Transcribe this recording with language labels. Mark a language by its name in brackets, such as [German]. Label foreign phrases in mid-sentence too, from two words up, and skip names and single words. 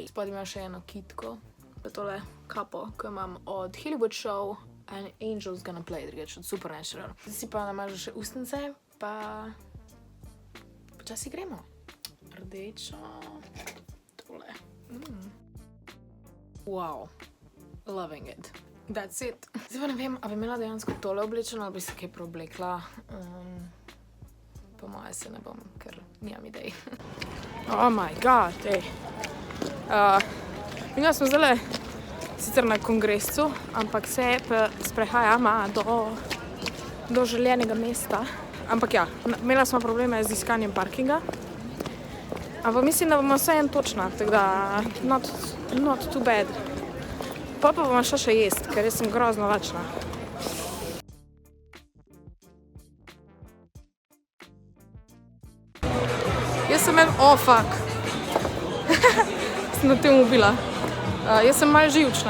[Slovenian] Spod ima še eno kitko, pa tole kapo, ko imam od Hollywood Show and Angel's Gonna Play, drugač od Supernatural. Zdaj si pa namažem še ustnice, pa počasi gremo. Rdečo, tole. [English] Wow, loving it. That's it. [Slovenian] Zdaj pa ne vem, a bi imela dejansko tole oblečeno, ali bi se kaj preoblekla. Po moje se ne bom, ker nimam idej. [English] Oh my god, [Slovenian] ej. Mi smo zdajle sicer na kongresu, ampak se sprehajamo do željenega mesta. Ampak ja, imela smo probleme z iskanjem parkinga. Ampak mislim, da bomo vse en točna, tako da [English] not too bad. [Slovenian] Pa bomo šla še jest, ker jaz sem grozno lačna. Jaz sem fuck. Sem na tem ubila. Jaz sem malo živčna.